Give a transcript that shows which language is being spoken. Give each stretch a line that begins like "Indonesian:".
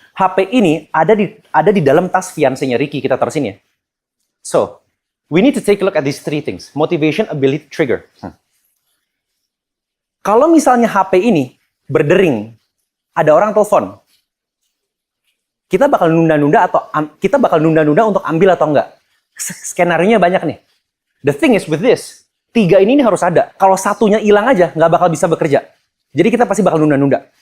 Indonesian: HP ini ada di dalam tas fiancé-nya Ricky, kita taruh sini ya.
English: So, we need to take a look at these 3 things. Motivation, ability, trigger.
Indonesian: Kalau misalnya HP ini berdering, ada orang telepon, kita bakal nunda-nunda untuk ambil atau enggak. Skenario-nya banyak nih.
English: The thing is with this,
Indonesian: 3 ini harus ada. Kalau satunya hilang aja, nggak bakal bisa bekerja. Jadi kita pasti bakal nunda-nunda.